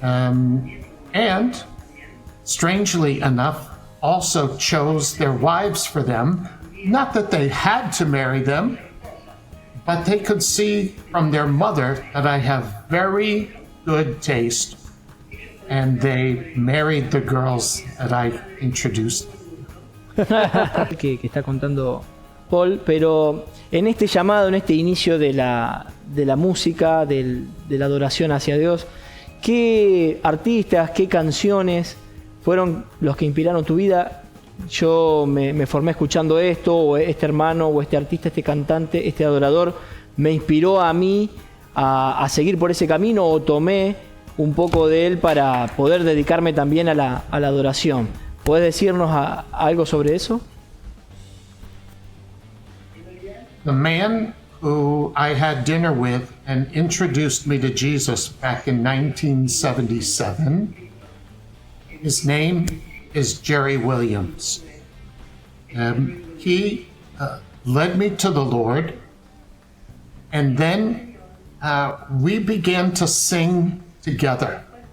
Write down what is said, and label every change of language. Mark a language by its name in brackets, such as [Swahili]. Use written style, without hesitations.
[English] And strangely enough, also chose their wives for them. Not that they had to marry them, but they could see from their mother that I have very good taste, and they married the girls that I introduced. [Spanish] que está contando Paul, pero en este llamado, en este inicio de la música, de la adoración hacia Dios, ¿qué artistas, qué canciones fueron los que inspiraron tu vida? Yo me formé escuchando esto, o este hermano, o este artista, este cantante, este adorador, me inspiró a mí a seguir por ese camino, o tomé un poco de él para poder dedicarme también a la adoración. ¿Puedes decirnos algo sobre eso? [English] The man who I had dinner with and introduced me to Jesus back in 1977, his name is Jerry Williams. He led me to the Lord, and then we began to sing together.